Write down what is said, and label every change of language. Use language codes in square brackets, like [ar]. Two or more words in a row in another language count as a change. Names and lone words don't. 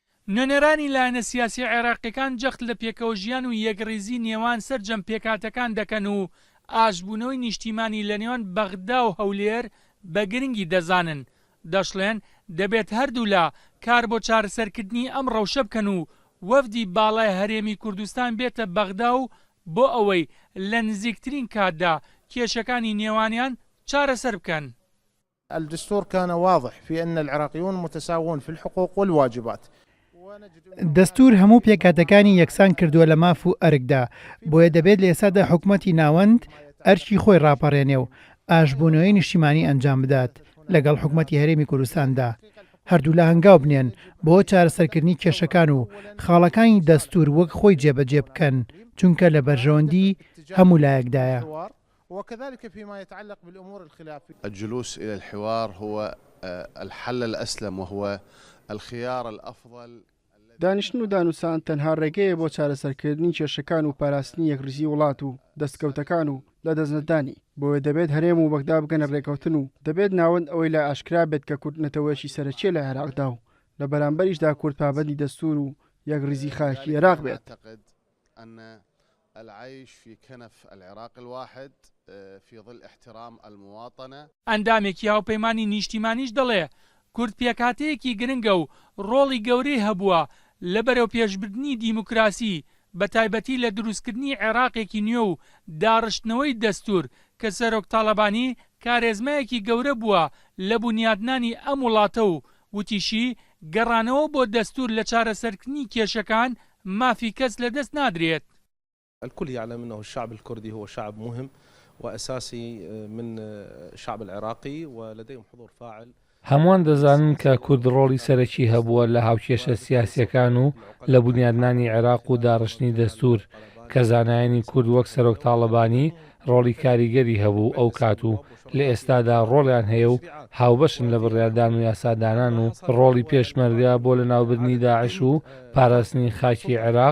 [ckb] نوێنەرانی لایەنە سیاسی عێراقیەکان جەخت لە پێکەوە ژیان و یەکڕیزی نێوان سەرجەم پێکاتەکان دەکەن و ئاشبوونەوەی نیشتیمانی لە نێوان بەغدا و هەولێر بە گرنگی دەزانن. دەشڵێن دەبێت هەردوو لە کار بۆ چارەسەرکردنی ئەم ڕەوشە بکەن و وەفدی باڵای هەرێمی کوردستان بێتە بەغدا و بۆ ئەوەی لە نزیکترین کاتدا کێشەکانی نێوانیان چارەسەر بکەن. [ar] الدستور كان واضح في أن العراقيون متساوون في الحقوق والواجبات. [ckb] دەستور هەموو پێکاتەکانی یەکسان کردووە لە ماف و ئەرکدا، بۆیە دەبێت لە ئێستادا حکومەتی ناوەند ئەرکی خۆی ڕاپەڕێنێ و ئاشبوونەوەی نیشتیمانی ئەنجام بدات لەگەڵ حکومەتی هەرێمی کوردستاندا. هەردوو لە هەنگاو بنێن بۆ چارەسەرکردنی کێشەکان و خاڵەکانی دەستور وەک خۆی جێبەجێ بکەن، چونکە لە بەرژەوەندی هەموو لایەکدایە. [ar] وكذلك فيما يتعلق بالأمور الخلافية. الجلوس إلى الحوار هو الحل الأسلم وهو الخيار الأفضل. [ckb] دانیشتن و دانوسان تەنها ڕێگەیە بۆ چارەسەرکردنی کێشەکان و پاراستنی یەکڕزی وڵات و دەستکەوتەکان و لە دەستنەدانی. بۆیە دەبێت هەرێم و بەغدا بگەنە ڕێکەوتن و دەبێت ناوەند ئەوەی لە ئاشکرا بێت کە کورد نەتەوەیەکی سەرەکیە لە عێراقدا و لە بەرامبەریشدا کورد پابەندی دەستور و یەکڕزی خاکی عێراق بێت. [ar] العيش في كنف العراق الواحد في ظل احترام المواطنة. [ckb] ئەندامێکی هاوپەیمانی نیشتیمانیش دەڵێ کورد پێکاتەیەکی گرنگە و ڕۆڵی گەورەی هەبووە لە بەرەو پێشبردننی دیموکراسی بە تایبەتی لە دروستکردنی عێراقێکی نوێ و داڕشتنەوەی دەستور کە سەرۆک تاڵەبانی کارێزمایەکی گەورە بووە لە بنیادنانی ئەم وڵاتە و وتیشی گەڕانەوە بۆ دەستور لە چارەسەرکردنی کێشەکان مافی کەس لەدەست نادرێت. [ar] الكل يعلم أنه الشعب الكردي هو شعب مهم وأساسي من الشعب العراقي ولديهم حضور فاعل. [ckb] هەمووان دەزانن کە کورد ڕۆڵی سەرەکی هەبووە لە هاوکێشە سیاسیەکان و لە بنیادنانی عێراق و داڕشتنی دەستور کە زانایانی کورد وەک سەرۆک تاڵەبانی ڕۆڵی کاریگەری هەبوو ئەو کات و لە ئێستادا ڕۆڵیان هەیە و هاوبەشن لە بڕیاردان و یاسادانان و ڕۆڵی پێشمەرگا بۆ لە ناوبردنی داعش و پاراستنی خاکی عێراق.